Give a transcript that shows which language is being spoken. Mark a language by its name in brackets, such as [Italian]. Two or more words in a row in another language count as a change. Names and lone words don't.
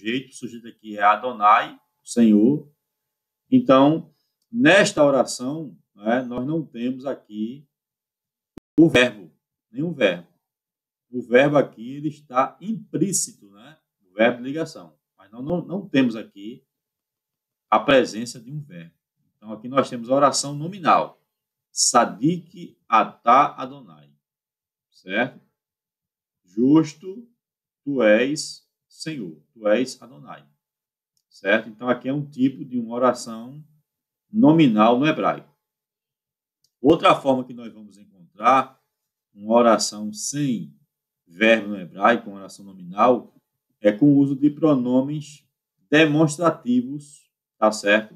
[Portuguese] O sujeito aqui é Adonai, Senhor. Então, nesta oração, né, nós não temos aqui o verbo, nenhum verbo. O verbo aqui ele está implícito, né? O verbo de ligação. Mas não temos aqui a presença de um verbo. Então, aqui nós temos a oração nominal. [Hebrew] צדיק אתה אדוני. [Portuguese] Certo? Justo, tu és Senhor. Tu és Adonai. Certo? Então, aqui é um tipo de uma oração nominal no hebraico. Outra forma que nós vamos encontrar uma oração sem verbo no hebraico, uma oração nominal, é com o uso de pronomes demonstrativos, tá certo?